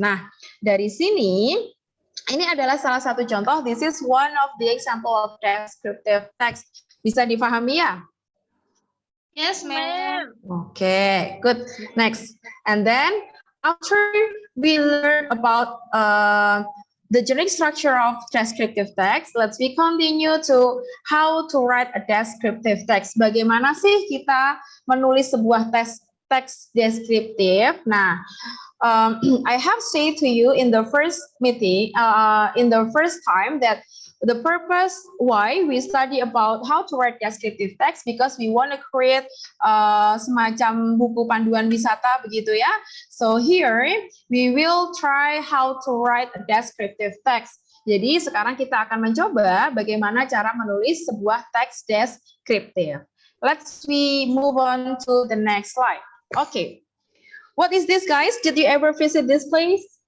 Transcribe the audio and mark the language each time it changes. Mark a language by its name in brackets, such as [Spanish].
[Indonesian] Nah, dari sini ini adalah salah satu contoh. [English] This is one of the example of descriptive text. [Indonesian] Bisa dipahami ya? [English] Yes, ma'am. Okay, good. Next, and then after we learn about the generic structure of descriptive text, let's we continue to how to write a descriptive text. [Indonesian] Bagaimana sih kita menulis sebuah teks deskriptif? [English] Nah, I have said to you in the first meeting, in the first time, that the purpose why we study about how to write descriptive text, because we want to create [Indonesian] semacam buku panduan wisata begitu ya. [English] So here we will try how to write a descriptive text. [Indonesian] Jadi sekarang kita akan mencoba bagaimana cara menulis sebuah teks deskriptif. [English] Let's we move on to the next slide. Okay. What is this, guys? Did you ever visit this place?